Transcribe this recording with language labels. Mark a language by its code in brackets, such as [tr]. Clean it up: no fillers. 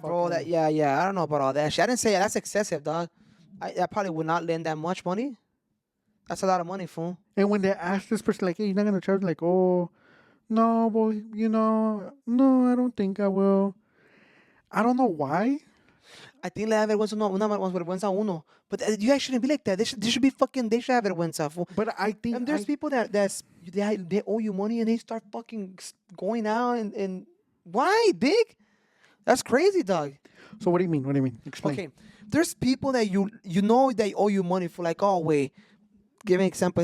[en] bro. fucking- Yeah. I don't know about all that shit. I didn't say that's excessive, dog. I probably would not lend that much money. That's a lot of money, fool. And when they ask this person, like, "Hey, you're not gonna charge?" Like, "Oh, no, well, no, I don't think I will." I don't know why. I think [es] le da vergüenza una más vergüenza a uno. [en] But you guys shouldn't be like that. They should have vergüenza, fool. But I think And there's people they owe you money and they start fucking going out and why, big? That's crazy, dog. So what do you mean? What do you mean? Explain. Okay, there's people that you know they owe you money for, like, oh wait, give me an example.